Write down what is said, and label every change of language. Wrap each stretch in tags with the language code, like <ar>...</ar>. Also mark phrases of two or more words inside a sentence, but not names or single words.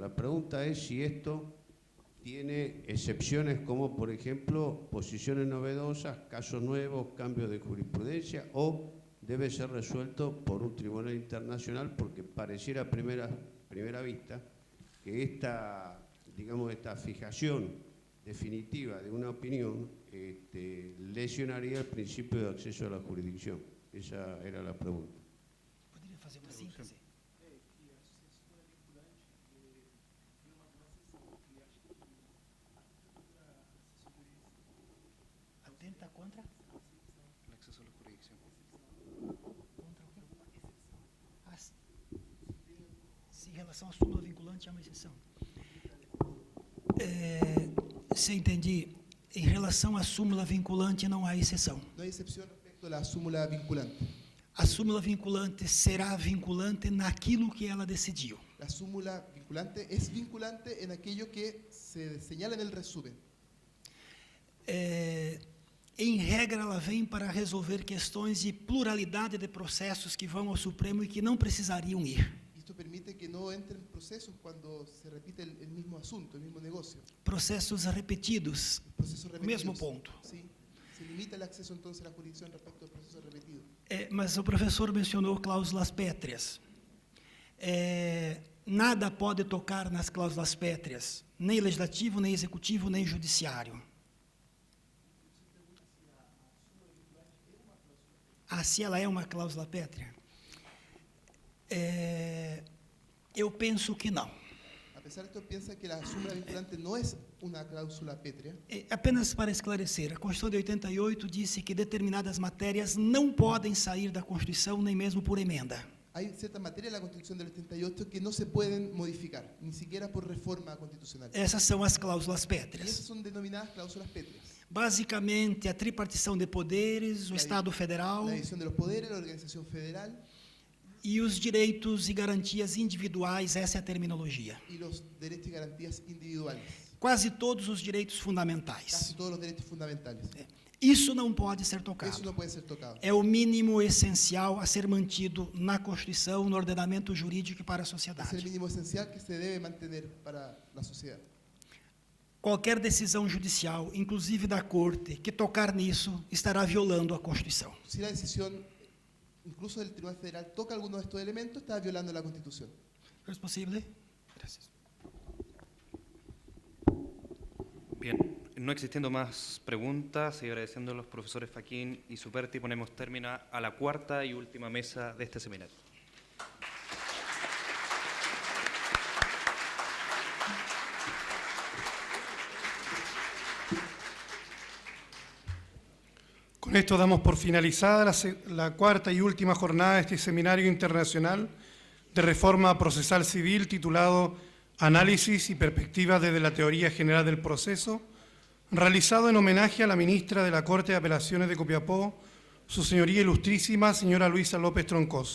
<es>La pregunta es si esto tiene excepciones como, por ejemplo, posiciones novedosas, casos nuevos, cambios de jurisprudencia, o debe ser resuelto por un tribunal internacional, porque pareciera a primera vista que esta fijación definitiva de una opinión lesionaría el principio de acceso a la jurisdicción. Esa era la pregunta.</es> <pt>Poderia fazer uma síntese? Atenta contra?</pt> <es>El acceso a la jurisdicción.</es> <pt>Contra o quê? Ah, se em relação à súmula vinculante há uma exceção. Se entendi, em relação à súmula vinculante não há exceção.</pt> <es>No hay excepción respecto a la</es> <pt>súmula vinculante. A súmula vinculante será vinculante naquilo que ela decidiu.</pt> <es>La</es> <pt>súmula vinculante</pt> <es>es vinculante en aquello que se señala en el resumen.</es> <pt>Em regra, ela vem para resolver questões de pluralidade de processos que vão ao Supremo e que não precisariam ir.</pt> <es>Esto permite que no entren procesos cuando se repite el mismo asunto, el mismo negocio.</es> <pt>Processos repetidos,</pt> <es>Procesos o repetidos.</es> <pt>mesmo ponto.</pt> <es>Sí. Se limita el acceso entonces a la jurisdicción respecto al proceso repetido.</es> <pt>Mas o professor mencionou cláusulas pétreas. Nada pode tocar nas cláusulas pétreas, nem legislativo, nem executivo, nem judiciário. Se ela é uma cláusula pétrea? Eu penso que não.</pt> <es>A pesar de esto, piensa que la</es> <pt>súmula vinculante</pt> <es>no es una cláusula pétrea.</es> <pt>Apenas para esclarecer, a Constituição de 88 disse que determinadas matérias não podem sair da Constituição nem mesmo por emenda.</pt> <es>Hay ciertas materias de la Constitución del 88 que no se pueden modificar, ni siquiera por reforma constitucional.</es> <pt>Essas são as cláusulas</pt> <es>Y</es> <pt>pétreas.</pt> <es>esas son denominadas cláusulas pétreas.</es> <pt>Basicamente, a tripartição de poderes, o Estado Federal</pt> <es>La división de los poderes, la organización federal</es> <pt>e os direitos e garantias individuais, essa é a terminologia.</pt> <es>y los derechos y garantías individuales.</es> <pt>Quase todos os direitos</pt> <es>Casi</es> <pt>fundamentais.</pt> <es>todos los derechos fundamentales.</es> <pt>Isso não pode ser</pt> <es>Eso</es> <pt>tocado.</pt> <es>no puede ser tocado.</es> <pt>É o mínimo essencial a ser mantido na Constituição, no ordenamento jurídico e para a</pt> <es>Es el</es> <pt>sociedade.</pt> <es>mínimo esencial que se debe mantener para la sociedad.</es> <pt>Qualquer decisão judicial, inclusive da Corte, que tocar nisso, estará violando a Constituição.</pt> <es>Si la decisión, incluso del Tribunal Federal, toca alguno de estos elementos, está violando la Constitución.</es> <pt>É possível?</pt> <es>Gracias. Bien, no existiendo más preguntas y agradeciendo a los profesores Faquín y Superti, ponemos término a la cuarta y última mesa de este seminario. Con esto damos por finalizada la cuarta y última jornada de este Seminario Internacional de Reforma Procesal Civil titulado Análisis y Perspectivas desde la Teoría General del Proceso, realizado en homenaje a la ministra de la Corte de Apelaciones de Copiapó, Su Señoría Ilustrísima, señora Luisa López Troncoso.</es>